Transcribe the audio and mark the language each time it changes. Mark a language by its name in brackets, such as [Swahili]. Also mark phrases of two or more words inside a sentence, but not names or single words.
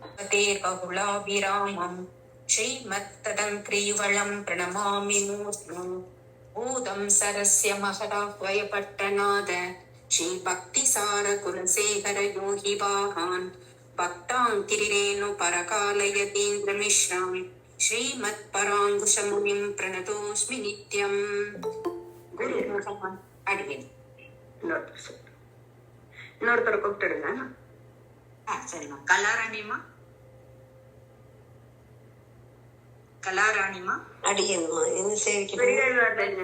[Sanskrit] बहुलाभिरामम् श्रीमत्तदङ्क्रीवलं प्रणमामि मूर्ध्ना भूतं सरस्य महदाह्वयपट्टनाद श्रीभक्तिसार कुलशेखर योगि वाहान् भक्ताङ्किरिरेणु परकालयतीन्द्रमिश्राम् श्रीमत्पराङ्कुशमुनिं प्रणतोऽस्मि नित्यम्. [Tamil] குரு முகமன் அடியேன். இன்னொருத்தரை கூப்பிட்டுடுங்க. சரிம்மா. கலாராணிமா, கலாராணிமா அடியேன்மா. என்ன சேவிக்கணும்